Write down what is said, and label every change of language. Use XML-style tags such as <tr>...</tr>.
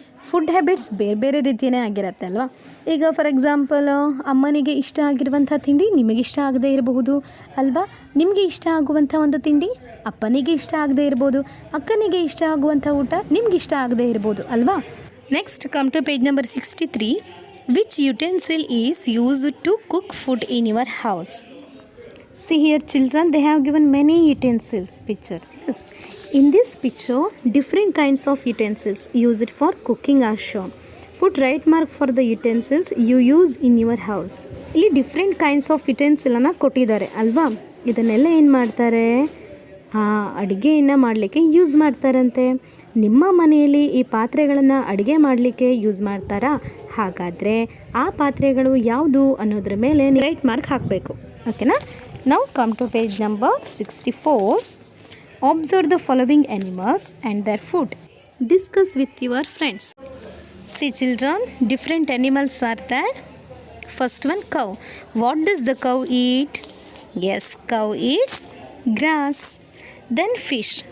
<kn>Food habits ಬೇರೆ ಬೇರೆ ರೀತಿಯೇ ಆಗಿರುತ್ತೆ ಅಲ್ವಾ? ಈಗ</kn> <en>for example,</en> <kn>ಅಮ್ಮನಿಗೆ ಇಷ್ಟ ಆಗಿರುವಂಥ ತಿಂಡಿ ನಿಮಗೆ ಇಷ್ಟ ಆಗದೇ ಇರಬಹುದು ಅಲ್ವಾ? ನಿಮಗೆ ಇಷ್ಟ ಆಗುವಂಥ ಒಂದು ತಿಂಡಿ ಅಪ್ಪನಿಗೆ ಇಷ್ಟ ಆಗದೇ ಇರ್ಬೋದು, ಅಕ್ಕನಿಗೆ ಇಷ್ಟ ಆಗುವಂಥ ಊಟ ನಿಮ್ಗೆ ಇಷ್ಟ ಆಗದೇ ಇರ್ಬೋದು ಅಲ್ವಾ?</kn> <en>Next come to page number 63. Which utensil is used to cook food in your house? See here children, they have given many utensils pictures. Yes. In this picture, different kinds of utensils used for cooking are shown. Put right mark for the utensils you use in your house.</en> <kn>ಇಲ್ಲಿ</kn> <en>different kinds of</en> <kn>ಯುಟೆನ್ಸಿಲನ್ನು ಕೊಟ್ಟಿದ್ದಾರೆ ಅಲ್ವಾ? ಇದನ್ನೆಲ್ಲ ಏನು ಮಾಡ್ತಾರೆ? ಅಡುಗೆಯನ್ನು ಮಾಡಲಿಕ್ಕೆ use ಮಾಡ್ತಾರಂತೆ. ನಿಮ್ಮ ಮನೆಯಲ್ಲಿ ಈ ಪಾತ್ರೆಗಳನ್ನು ಅಡುಗೆ ಮಾಡಲಿಕ್ಕೆ ಯೂಸ್ ಮಾಡ್ತಾರಾ? ಹಾಗಾದರೆ ಆ ಪಾತ್ರೆಗಳು ಯಾವುದು ಅನ್ನೋದ್ರ ಮೇಲೆ ರೈಟ್ ಮಾರ್ಕ್ ಹಾಕಬೇಕು. ಓಕೆನಾ?</kn> <en>Now come to page number 64. Observe the following animals and their food. Discuss with your friends. See children, different animals are there. First one, cow. What does the cow eat? Yes, cow eats grass. Then fish.</en>